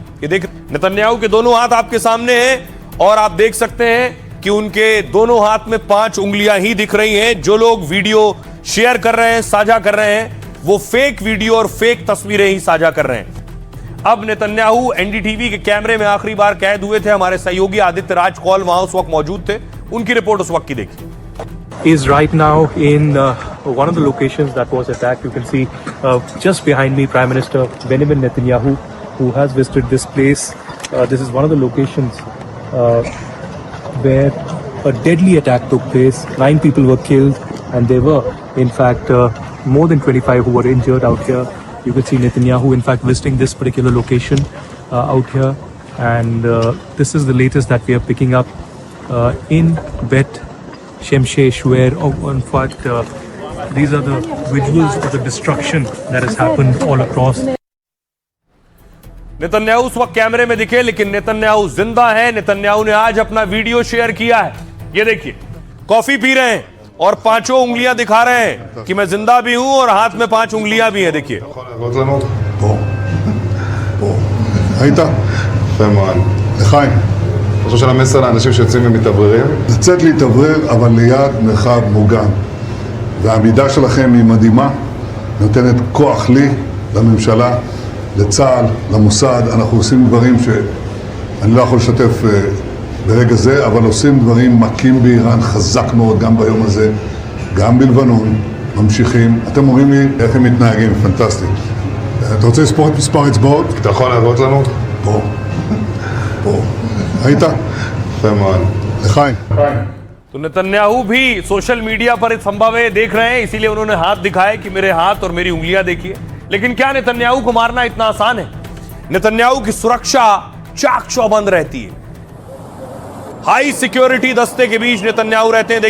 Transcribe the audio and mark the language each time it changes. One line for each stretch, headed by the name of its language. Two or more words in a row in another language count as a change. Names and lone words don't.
Hindi: ये देख, नेतन्याहू के दोनों हाथ आपके सामने हैं और आप देख सकते हैं कि उनके दोनों हाथ में 5 उंगलियां ही दिख रही हैं। जो लोग
English: video share
Hindi: कर रहे हैं, साझा कर रहे हैं, वो
English: fake video
Hindi: और फेक तस्वीरें ही साझा कर रहे हैं। अब नेतन्याहू एनडीटीवी के कैमरे में आखिरी बार कैद हुए थे। हमारे सहयोगी आदित्य राज कौल वहां उस वक्त मौजूद थे, उनकी रिपोर्ट उस वक्त की देखिए।
English: Is right now in one of the locations that was attacked. You can see just behind me Prime Minister Benjamin Netanyahu, who has visited this place. This is one of the locations where a deadly attack took place. 9 people were killed and there were in fact more than 25 who were injured out here. You can see Netanyahu in fact visiting this particular location out here, and this is the latest that we are picking up in Bet Shemshesh, where in fact these are the visuals of the destruction that has happened all across.
Hindi: नेतन्याहू उस वक्त कैमरे में दिखे लेकिन नेतन्याहू जिंदा है। नेतन्याहू ने आज अपना
English: video share
Hindi: किया है। ये देखिए, कॉफी पी रहे हैं और 5 उंगलियां दिखा रहे हैं कि मैं जिंदा भी हूं और हाथ में 5 उंगलियां भी हैं। देखिए
Hebrew: חושב של המסר לאנשים שיוצאים ומתאווררים? לצאת להתאוורר, אבל ליד מרחב מוגן. והעמידה שלכם היא מדהימה, נותנת כוח לי, לממשלה, לצה"ל, למוסד. אנחנו עושים דברים שאני לא יכול לשתף ברגע זה, אבל עושים דברים מכים באיראן חזק מאוד גם ביום הזה, גם בלבנון, ממשיכים. אתם אומרים לי איך הם מתנהגים, פנטסטי. אתה רוצה לספור את מספר אצבעות? אתה יכול להראות לנו? פה. פה. היית? יפה מאוד. לחיים.
Hindi: तो नेतन्याहू भी
English: social media
Hindi: पर इस संभव देख रहे हैं, इसीलिए उन्होंने हाथ दिखाए कि मेरे हाथ और मेरी उंगलियां देखिए। लेकिन क्या नेतन्याहू को मारना इतना आसान है? नेतन्याहू की सुरक्षा चाक चौबंद रहती है।
English: high security
Hindi: दस्ते के बीच नेतन्याहू रहते हैं।